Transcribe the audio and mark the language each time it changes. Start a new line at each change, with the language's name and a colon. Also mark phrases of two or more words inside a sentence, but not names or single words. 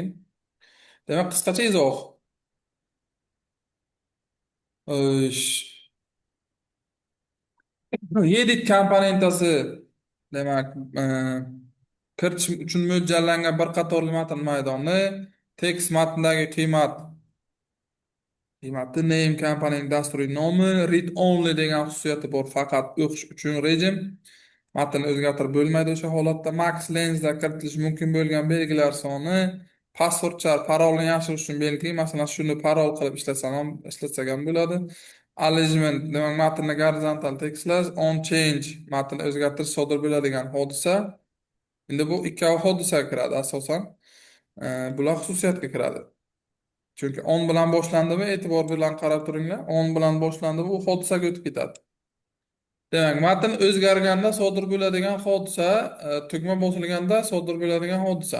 Uzbek: Demak, qisqacha izoh. Ish. Edit komponentasi demak, kiritish uchun mo'ljallangan bir qatorli matn maydoni, tekst matndagi qiymati name kompaniyaning dasturiy nomi,
English: read only
Uzbek: degan xususiyati bor, faqat o'qish uchun rejim. Matnni o'zgartirib bo'lmaydi o'sha holatda.
English: Max lensda
Uzbek: kiritilishi mumkin bo'lgan belgilar soni, passwordchar parolni yashirish uchun belgi, masalan shuni parol qilib ishlatsak ham bo'ladi. Alignment demak matnni gorizontal tekstlash,
English: on change
Uzbek: matnni o'zgartirish sodir bo'ladigan hodisa. Endi bu ikkovi hodisaga kiradi asosan. Bular xususiyatga kiradi. Chunki on bilan boshlandimi, e'tibor bilan qarab turinglar. On bilan boshlandimi, u hodisaga o'tib ketadi. Demak, matn o'zgarganda sodir bo'ladigan hodisa, tugma bosilganda sodir bo'ladigan hodisa.